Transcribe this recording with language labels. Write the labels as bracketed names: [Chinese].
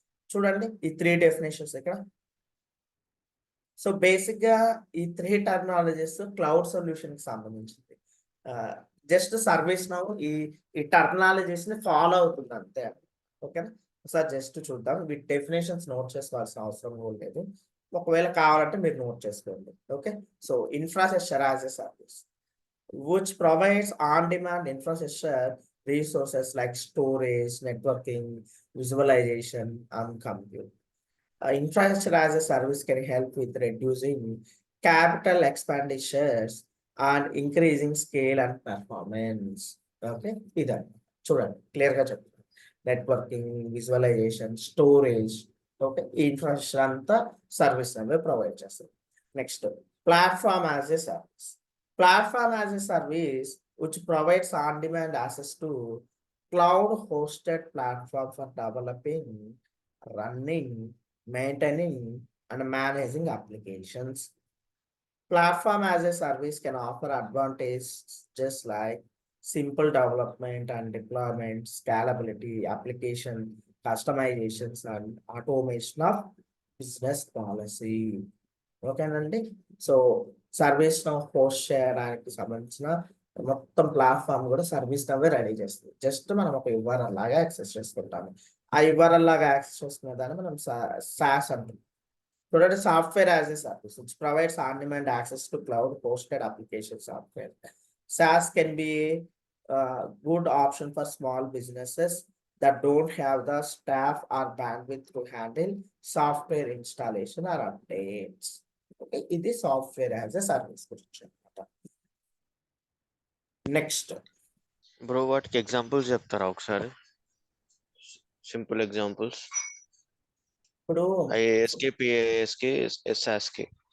[Telugu] చూడండి ఈ 3 డెఫినిషన్స్ ఇక్కడ. సో, బేసిక్‌గా ఈ 3 టెర్మినాలజీస్ క్లౌడ్ సొల్యూషన్‌కి సంబంధించింది. ఆహ్, జస్ట్ సర్వీస్ నౌ ఈ టెర్మినాలజీస్‌ని ఫాలో అవుతుంది అంతే. ఓకేనా. ఒకసారి జస్ట్ చూద్దాం. వీటి డెఫినిషన్స్ నోట్ చేసుకోవాల్సిన అవసరం కూడా లేదు. ఒకవేళ కావాలంటే మీరు నోట్ చేసుకోండి. Okay. So, [English] Infrastructure as a service which provides on-demand infrastructure resources like storage, networking, visualization, and compute. Infrastructure as a service can help with reducing capital expenditures and increasing scale and performance. [Telugu] Okay, ఇదండి చూడండి క్లియర్‌గా చెప్తాను. Networking, visualisation, storage okay. ఈ infrastructure అంతా service అనేది provide చేస్తది. Next platform as a service. [English] Platform as a service which provides on-demand access to cloud-hosted platform for developing, running, maintaining, and managing applications. Platform as a service can offer advantages just like simple development and deployment, scalability, application customizations, and automation of business policy. [Telugu] ఓకేనండి. So, service now host చేయడానికి సంబంధించిన మొత్తం platform గూడా service నౌవే ready చేస్తది. Just మనం ఒక URL లాగా access చేసుకుంటాము. ఆ యూఆర్ఎల్ లాగా యాక్సెస్ చేసుకునే దాన్ని మనం సాస్ అంటాం. చూడండి [English] Software as a service which provides on demand access to cloud hosted application software. SaaS can be good option for small businesses that don't have the staff or bandwidth to handle software installation or updates. [Telugu] Okay, ఇది software as a service గురించి అనమాట. Next bro వాటికి examples చెప్తారా ఒకసారి? Simple examples. ఇప్పుడు ఐఏఎస్కి, పిఏఎస్కి, ఎస్ఆస్కి.